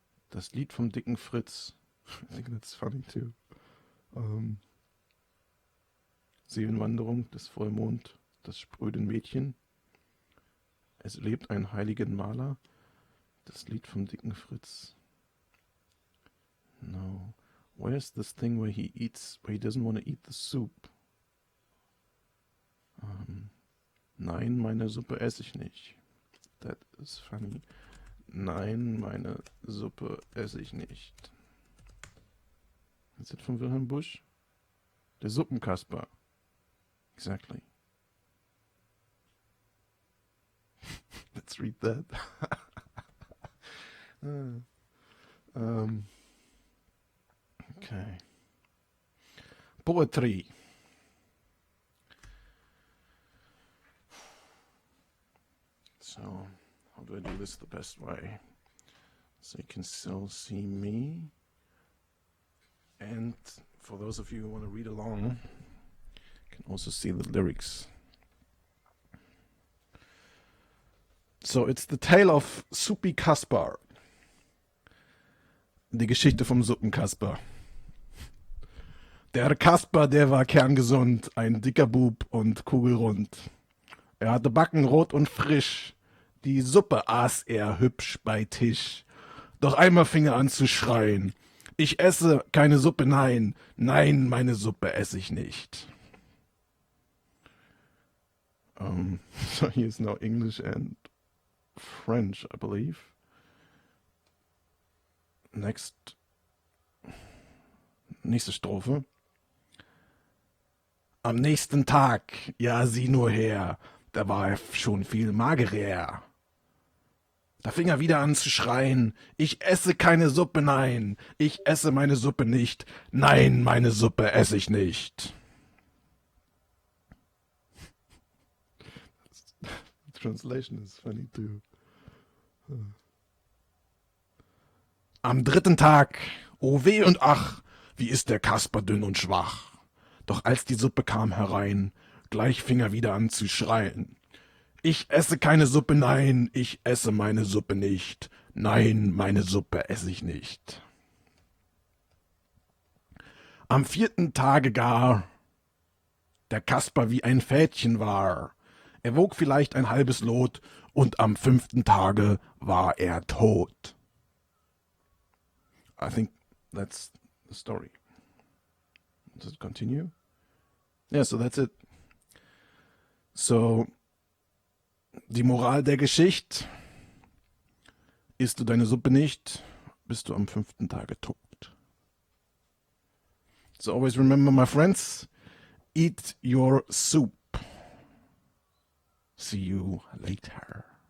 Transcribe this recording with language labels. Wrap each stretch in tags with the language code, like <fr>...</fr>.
<de>Das Lied vom dicken Fritz.</de> <en>I think that's funny too.</en> <de>Seelenwanderung des Vollmond. Das spröde Mädchen. Es lebt ein heiligen Maler. Das Lied vom dicken Fritz.</de> <en>No. Where's this thing where he doesn't want to eat the soup?</en> <de>Nein, meine Suppe esse ich nicht.</de> <en>That is funny.</en> <de>Nein, meine Suppe esse ich nicht.</de> <en>Is it von Wilhelm Busch? Der Suppenkasper. Exactly. Let's read that. Okay. Poetry. So, how do I do this the best way? So you can still see me. And for those of you who want to read along, you can also see the lyrics. So, it's the tale of Suppi Kaspar.</en> <de>Die Geschichte vom Suppenkasper. Der Kasper, der war kerngesund, ein dicker Bub und kugelrund. Er hatte Backen rot und frisch, die Suppe aß er hübsch bei Tisch. Doch einmal fing er an zu schreien. Ich esse keine Suppe, nein, nein, meine Suppe esse ich nicht.</de> <en>So he is now English and French, I believe.</en> <de>Nächste Strophe. Am nächsten Tag, ja sieh nur her, da war er schon viel magerer. Da fing er wieder an zu schreien, ich esse keine Suppe, nein, ich esse meine Suppe nicht, nein, meine Suppe esse ich nicht.</de> <en>The translation is funny too.</en> <de>Am dritten Tag, oh weh und ach, wie ist der Kasper dünn und schwach. Doch als die Suppe kam herein, gleich fing er wieder an zu schreien. Ich esse keine Suppe, nein, ich esse meine Suppe nicht. Nein, meine Suppe esse ich nicht. Am vierten Tage gar, der Kasper wie ein Fädchen war. Er wog vielleicht ein halbes Lot und am fünften Tage war er tot.</de> <en>I think that's the story. Does it continue? Yeah, so that's it.</en> <de>So, die Moral der Geschichte: Isst du deine Suppe nicht, bist du am fünften Tage tot.</de> <en>So always remember, my friends, eat your soup. See you later.</en>